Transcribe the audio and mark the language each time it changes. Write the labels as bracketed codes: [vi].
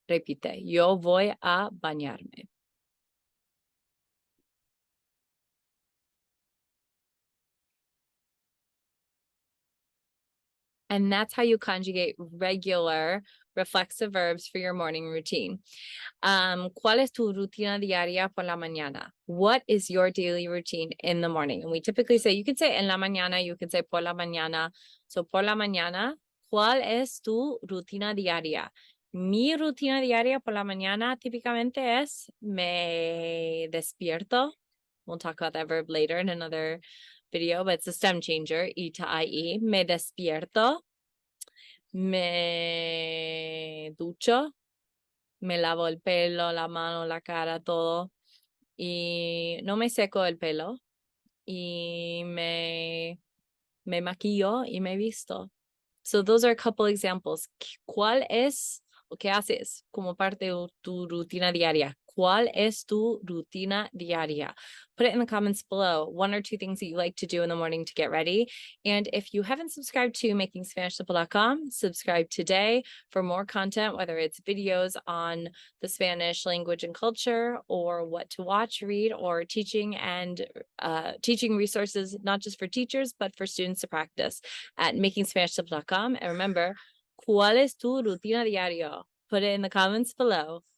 [es] Repite, yo voy a bañarme. [en] And that's how you conjugate regular reflexive verbs for your morning routine. [es] ¿Cuál es tu rutina diaria por la mañana? [en] What is your daily routine in the morning? And we typically say, you can say [es] en la mañana, [en] you can say [es] por la mañana. So por la mañana, ¿cuál es tu rutina diaria? Mi rutina diaria por la mañana típicamente es me despierto. [en] We'll talk about that verb later in another video, but it's a stem changer, I to IE. [es] Me despierto, me ducho, me lavo el pelo, la mano, la cara, todo. Y no me seco el pelo. Y me maquillo y me visto. [en] So those are a couple examples. [es] ¿Cuál es o qué haces como parte de tu rutina diaria? ¿Cuál es tu rutina diaria? [en] Put it in the comments below. One or two things that you like to do in the morning to get ready. And if you haven't subscribed to makingspanishsimple.com, subscribe today for more content, whether it's videos on the Spanish language and culture, or what to watch, read, or teaching and teaching resources, not just for teachers, but for students to practice at makingspanishsimple.com. And remember, [es] ¿cuál es tu rutina diaria? [en] Put it in the comments below.